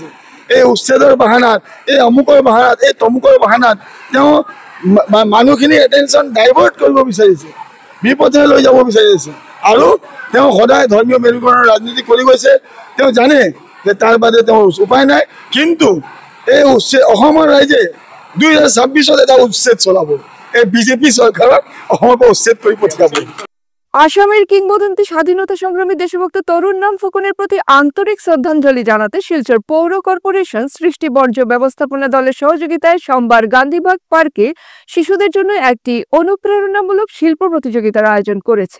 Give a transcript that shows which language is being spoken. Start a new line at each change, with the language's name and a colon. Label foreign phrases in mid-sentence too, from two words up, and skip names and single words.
Assamese: এই উচ্ছেদৰ বাহানাত, এই অমুকৰ বাহানাত, এই তমুকৰ বাহানাত তেওঁ মানুহখিনিৰ
English: attention divert
Assamese: কৰিব বিচাৰিছে, বিপথে লৈ যাব বিচাৰিছে। আৰু তেওঁ সদায় ধৰ্মীয় মেৰুকৰণৰ ৰাজনীতি কৰি গৈছে। তেওঁ জানে যে তাৰ বাদে তেওঁৰ উপায় নাই। কিন্তু এই অসমৰ ৰাইজে 2026 এটা উচ্ছেদ চলাব। এই বিজেপি চৰকাৰক অসমৰ পৰা উচ্ছেদ কৰি পঠিয়াব।
Bangla: আসামের কিংবদন্তি স্বাধীনতা সংগ্রামী দেশভক্ত তরুণ রাম ফুকনের প্রতি আন্তরিক শ্রদ্ধাঞ্জলি জানাতে শিলচর পৌর কর্পোরেশন সৃষ্টি বর্জ্য ব্যবস্থাপনা দলের সহযোগিতায় সোমবার গান্ধীবাগ পার্কে শিশুদের জন্য একটি অনুপ্রেরণামূলক শিল্প প্রতিযোগিতার আয়োজন করেছে।